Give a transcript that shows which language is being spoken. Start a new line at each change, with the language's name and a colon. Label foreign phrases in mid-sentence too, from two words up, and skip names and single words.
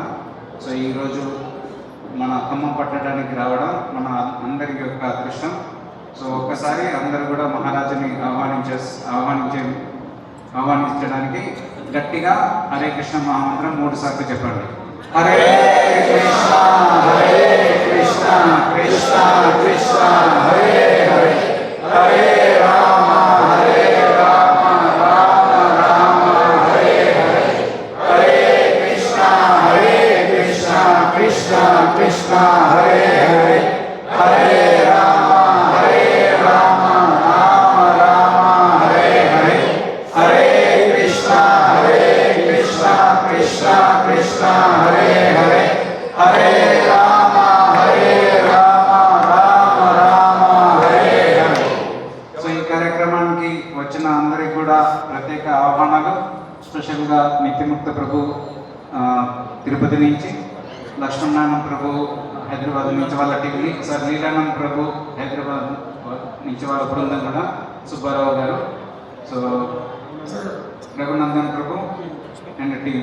Telugu: సో ఈరోజు మన ఖమ్మం పట్టడానికి రావడం మన అందరి యొక్క అదృష్టం. సో ఒక్కసారి అందరూ కూడా మహారాజుని ఆహ్వానించడానికి గట్టిగా హరే కృష్ణ మహామంత్రం 3 సార్లు చెప్పండి.
Sanskrit: హరే కృష్ణ హరే కృష్ణ కృష్ణ కృష్ణ హరే హరే, హరే రామ హరే రామ రామ రామ హరే హరే, హరే కృష్ణ కృష్ణ కృష్ణ హరే హరే, హరే రామ రామ రామ హరే హరే, హరే కృష్ణ కృష్ణ కృష్ణ హరే హరే, హరే రామ రామ రామ హరే హరే.
Telugu: సో ఈ కార్యక్రమానికి వచ్చిన అందరికీ కూడా ప్రత్యేక ఆహ్వానాలు. స్పెషల్గా నిత్యముక్త ప్రభు తిరుపతి నుంచి, లక్ష్మణానంద ప్రభు హైదరాబాద్ నుంచి వాళ్ళ టీవీ, సార్ లీలానంద ప్రభు హైదరాబాద్ నుంచి వాళ్ళ బృందం కూడా, సుబ్బారావు గారు, సో రఘునందన్ ప్రభు
English: and team.